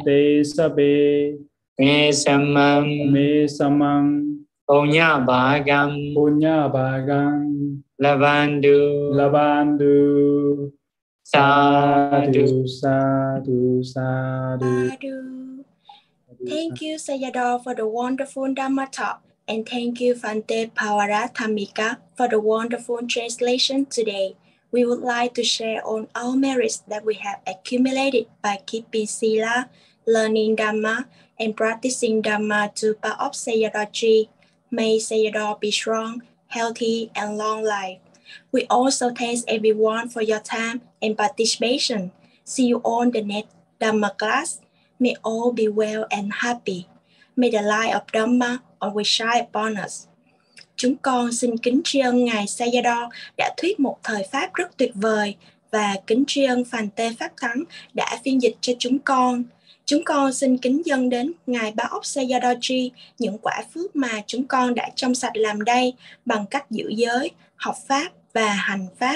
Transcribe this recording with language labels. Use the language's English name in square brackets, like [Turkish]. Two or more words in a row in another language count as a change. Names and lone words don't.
[Pali] Te sabe. Me samam. Me samam. Punya bagam. Punya bagam. Lavandu. Lavandu. Sadhu. Sadhu, sadhu. [English] Thank you, Sayadaw, for the wonderful Dhamma talk. And thank you, Phante Pawarathamika, for the wonderful translation today. We would like to share on our merits that we have accumulated by keeping Sila, learning Dhamma, and practicing Dhamma to part of Sayadaw. May Sayadaw be strong, healthy, and long life. We also thank everyone for your time and participation. See you on the next Dhamma class. May all be well and happy. May the light of Dhamma always shine upon us. [Vietnamese] Chúng con xin kính tri ân Ngài Sayadaw đã thuyết một thời Pháp rất tuyệt vời và kính tri ân Phante Pháp Thắng đã phiên dịch cho chúng con. Chúng con xin kính dâng đến Ngài Ba Ốc Sayadaw những quả phước mà chúng con đã trong sạch làm đây bằng cách giữ giới, học Pháp và hành Pháp.